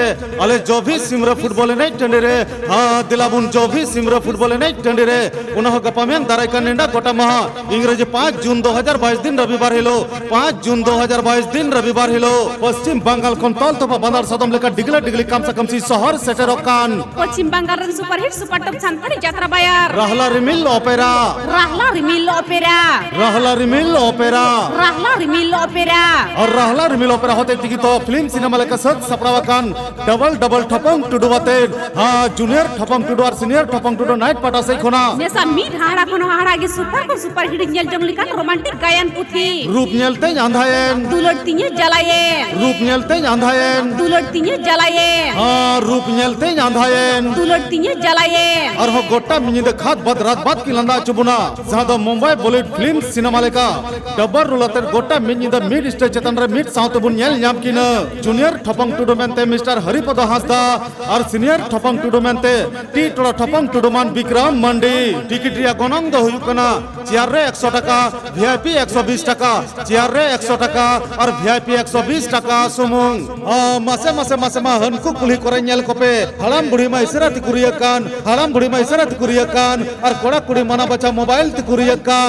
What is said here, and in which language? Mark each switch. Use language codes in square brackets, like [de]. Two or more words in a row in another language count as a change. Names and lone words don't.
[sat] अले जो भी सिमरा फुटबॉल नहीं टंडीरे हां दिलाबुन जो भी सिमरा फुटबॉल नहीं टंडीरे उन्ना हो गपमेन दाराई कनेडा गोटा महा इंग्रजी 5 जून 2022 दिन रविवार हिलो 5 जून 2022 दिन रविवार हिलो पश्चिम बंगाल খন तल तपा बांदार सदम लेका डिगली कामसा कामसी शहर सेटेर कान पश्चिम बंगाल रन [en] superhit supertop [sat] संथाली यात्रा बायर राहला रिमिल ऑपेरा राहला रिमिल ऑपेरा राहला रिमिल ऑपेरा राहला रिमिल ऑपेरा और राहला रिमिल ऑपेरा होते तिगी तो [en] film cinema [sat] लेका सत सपड़ावा कान डबल ठपंग टुडुवाते हां जूनियर ठपंग टुडु और सीनियर ठपंग टुडु नाइट पाटा से खोना नेसा मीट हाड़ा कोनो हाड़ा गे [en] super hit [sat] नेल जंगलिका रोमांटिक गायन पुथी रूप नेलते आंधायन दुलड़तिये जलायेन रूप नेलते आंधायन दुलड़तिये जलायेन हां रूप नेलते आंधायन दुलड़तिये जलायेन और हो गोट्टा मिनिदे खात बद रात बाद की लंदा चुबुना जहां दो मुंबई बॉलीवुड [en] film cinema [sat] लेका डबर रुलते गोटा मिनिदा मिड स्टेज चेतन रे मिड साउते बुन नेल ᱧᱟᱢ किना जूनियर ठपंग टुडु मेंते मिस्टर हरिपद हांसदा और सीनियर ठपंग टुडु मेंते टी टोड़ा ठपंग टुडु मान विक्रम मंडी टिकट रिया गनंग दो हुयु कना चेयर रे 100 टाका वीआईपी 120 टाका चेयर रे 100 टाका और वीआईपी 120 टाका सुमुंग मासे मासे मासे मा हनकु कुली करे नेल कोपे हड़ाम बुढ़ी मा इसरा तिकुरिया कान हड़ाम बुढ़ी मा इसरा तिकुरिया कान और कोड़ा कुड़ी मना बच्चा मोबाइल तिकुरिया कान